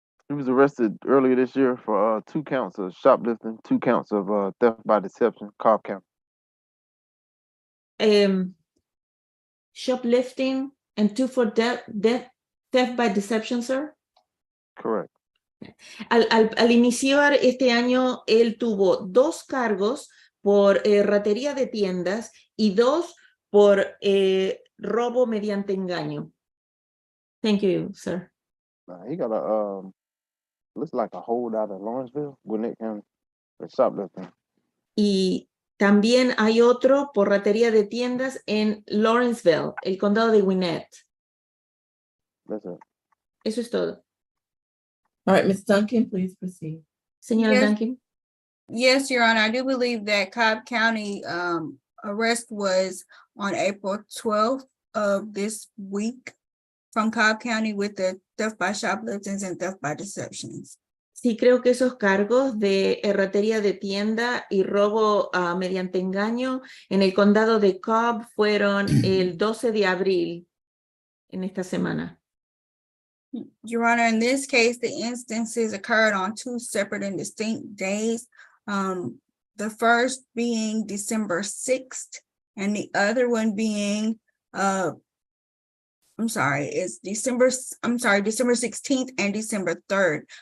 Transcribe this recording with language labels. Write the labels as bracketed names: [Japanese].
[English] He was arrested earlier this year for 2 counts of shoplifting, 2 counts of theft by deception, Cobb County. Shoplifting and 2 for theft by deception, sir. Correct. [Spanish] Al iniciar este año, él tuvo 2 cargos por ratería de tiendas y 2 por robo mediante engaño. [English] Thank you, sir. He got a looks like a holdout in Lawrenceville, Gwinnett County, for shoplifting. [Spanish] Y también hay otro por ratería de tiendas en Lawrenceville, el condado de Gwinnett. [English] That's it. [Spanish] Eso es todo. [English] All right, Ms. Duncan, please proceed. [Spanish] Señora [English] Yes. [Spanish] Duncan. [English] Yes, Your Honor, I do believe that Cobb County arrest was on April 12th of this week from Cobb County with the theft by shopliftings and theft by deceptions. [Spanish] Sí, creo que esos cargos de erratería de tienda y robo mediante engaño en el condado de Cobb fueron el 12 de abril en esta semana. [English] Your Honor, in this case, the instances occurred on two separate and distinct days. The first being December 6th and the other one being, December 16th and December 3rd.